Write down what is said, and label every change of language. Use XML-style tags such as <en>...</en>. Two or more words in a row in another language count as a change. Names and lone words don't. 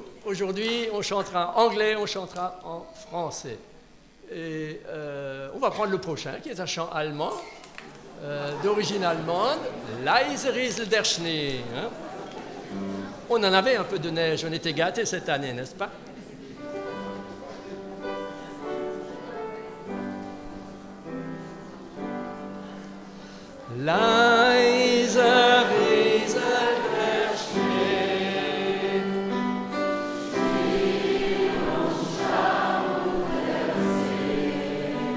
<fr>Aujourd'hui, on chantera en anglais, on chantera en français. Et on va prendre le prochain, qui est un chant allemand, d'origine allemande,</fr> <de>Leise rieselt der Schnee.</de> <fr>Hein? On en avait un peu de neige, on était gâtés cette année, n'est-ce pas?</fr> <de>Leise rieselt der Schnee, und schaut der See.</de>